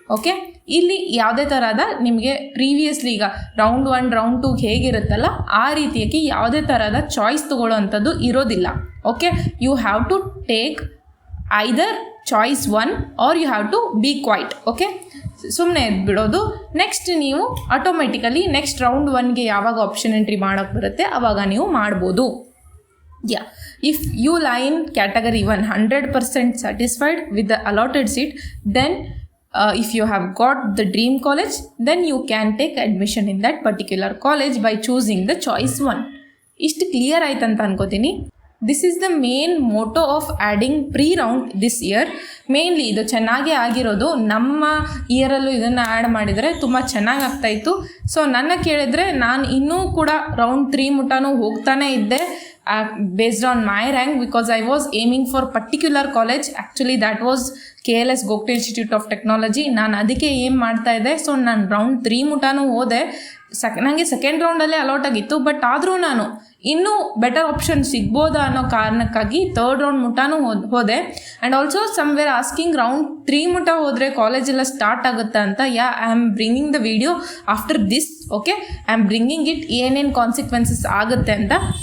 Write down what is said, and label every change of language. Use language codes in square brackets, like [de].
[kn] Okay, ಇಲ್ಲಿ ಯಾವುದೇ ಥರದ ನಿಮಗೆ ಪ್ರೀವಿಯಸ್ಲಿ ಈಗ ರೌಂಡ್ 1 ರೌಂಡ್ 2 ಹೇಗಿರುತ್ತಲ್ಲ ಆ ರೀತಿಯಾಗಿ ಯಾವುದೇ ಥರದ ಚಾಯ್ಸ್ ತೊಗೊಳ್ಳೋ ಅಂಥದ್ದು ಇರೋದಿಲ್ಲ. [en] Okay, you have to take either choice 1 or you have to be quiet. [kn] Okay, ಸುಮ್ಮನೆ ಎದ್ಬಿಡೋದು. ನೆಕ್ಸ್ಟ್ ನೀವು ಆಟೋಮೆಟಿಕಲಿ ನೆಕ್ಸ್ಟ್ ರೌಂಡ್ 1ಗೆ ಯಾವಾಗ ಆಪ್ಷನ್ ಎಂಟ್ರಿ ಮಾಡೋಕ್ಕೆ ಬರುತ್ತೆ ಆವಾಗ ನೀವು ಮಾಡ್ಬೋದು. [en] If you lie in category 1 100% satisfied with the allotted seat, then if you have got the dream college, then you can take admission in that particular college by choosing the choice 1. [kn] ಇಷ್ಟು clear ಆಯ್ತು ಅಂತ ಅನ್ಕೋತೀನಿ. [en] This is the main motto of adding pre round this year. [kn] Mainly ಇದು ಚೆನ್ನಾಗೇ ಆಗಿರೋದು, ನಮ್ಮ ಇಯರಲ್ಲೂ ಇದನ್ನು add ಮಾಡಿದರೆ ತುಂಬ ಚೆನ್ನಾಗಿ ಆಗ್ತಾಯಿತ್ತು. ಸೊ ನನ್ನ ಕೇಳಿದರೆ ನಾನು ಇನ್ನೂ ಕೂಡ ರೌಂಡ್ 3 ಮುಟ್ಟನೂ ಹೋಗ್ತಾನೇ ಇದ್ದೆ, [en] based on my rank, because I was aiming for particular college. Actually that was KLS Gokte Institute of Technology. [kn] ನಾನು ಅದಕ್ಕೆ ಏಮ್ ಮಾಡ್ತಾ ಇದ್ದೆ. ಸೊ ನಾನು ರೌಂಡ್ 3 ಮುಟಾನು ಹೋದೆ. ನನಗೆ ಸೆಕೆಂಡ್ ರೌಂಡಲ್ಲೇ ಅಲಾಟ್ ಆಗಿತ್ತು, ಬಟ್ ಆದರೂ ನಾನು ಇನ್ನೂ ಬೆಟರ್ ಆಪ್ಷನ್ ಸಿಗ್ಬೋದಾ ಅನ್ನೋ ಕಾರಣಕ್ಕಾಗಿ ಥರ್ಡ್ ರೌಂಡ್ ಮುಟಾನು ಹೋದೆ. [en] and also somewhere asking [kn] round 3 ಮುಟ ಹೋದರೆ ಕಾಲೇಜೆಲ್ಲ ಸ್ಟಾರ್ಟ್ ಆಗುತ್ತಾ ಅಂತ. [en] I am bringing the video after this. Okay, I am bringing it, [kn] ಏನೇನು ಕಾನ್ಸಿಕ್ವೆನ್ಸಸ್ ಆಗುತ್ತೆ ಅಂತ.